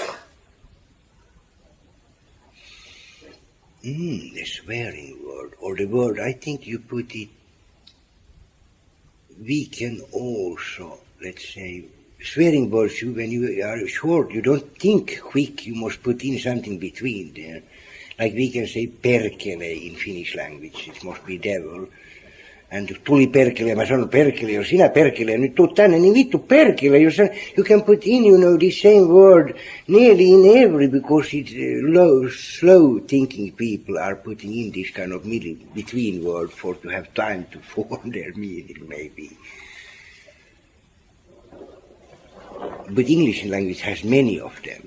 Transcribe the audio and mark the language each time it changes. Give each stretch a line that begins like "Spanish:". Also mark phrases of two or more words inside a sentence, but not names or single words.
English: The swearing word, or the word, I think you put it, we can also, let's say, swearing words, when you are short, you don't think quick, you must put in something between there. Like we can say perkele in Finnish language, it must be devil.
Finnish: And tuli perkele, mä sanon perkele, jos sinä perkele, nyt tuu tänne, niin vittu perkele,
English: you can put in, the same word nearly in every, because it's slow thinking people are putting in this kind of middle, between word for to have time to form their meaning, maybe. But English language has many of them.